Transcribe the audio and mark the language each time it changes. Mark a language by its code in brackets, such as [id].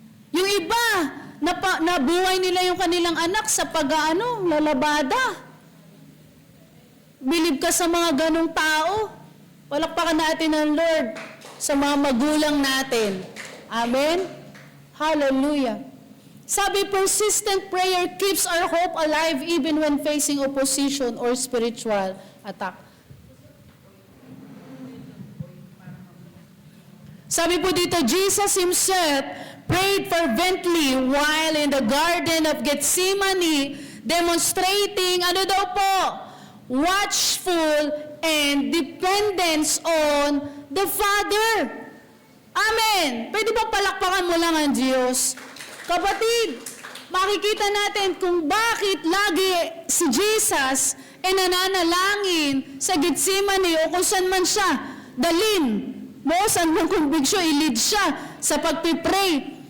[tl] Yung iba, nabuhay nila yung kanilang anak sa lalabada. Bilib ka sa mga ganong tao. Palakpakan natin ang Lord sa mga magulang natin. Amen? Hallelujah. [en] Sabi, persistent prayer keeps our hope alive even when facing opposition or spiritual attack. [tl] Sabi po dito, [en] Jesus himself prayed fervently while in the Garden of Gethsemane, demonstrating, watchful and dependence on the Father. Amen. [tl] Pwede ba palakpakan mo lang ang Diyos? Kapatid, makikita natin kung bakit lagi si Jesus ay nananalangin sa Gethsemane o kung saan man siya dalhin. Saan mong conviction, i-lead siya sa pagpipray.